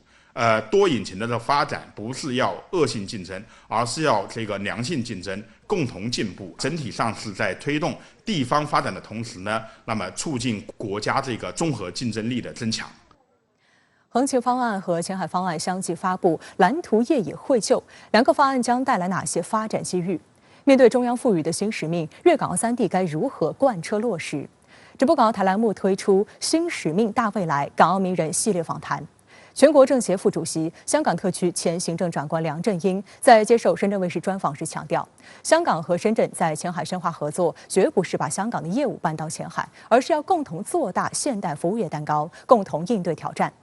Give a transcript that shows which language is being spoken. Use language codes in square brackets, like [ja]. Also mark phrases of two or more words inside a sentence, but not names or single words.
[zh] 多引擎的發展不是要惡性競爭，而是要這個良性競爭，共同進步。整體上是在推動地方發展的同時呢，那麼促進國家這個綜合競爭力的增強。橫琴方案和前海方案相繼發布，藍圖業已繪就，兩個方案將帶來哪些發展機遇？面对中央赋予的新使命，粤港澳3地该如何贯彻落实？直播港澳台栏目推出新使命大未来港澳名人系列访谈。全国政协副主席、香港特区前行政长官梁振英在接受深圳卫视专访时强调，香港和深圳在前海深化合作，绝不是把香港的业务搬到前海，而是要共同做大现代服务业蛋糕，共同应对挑战。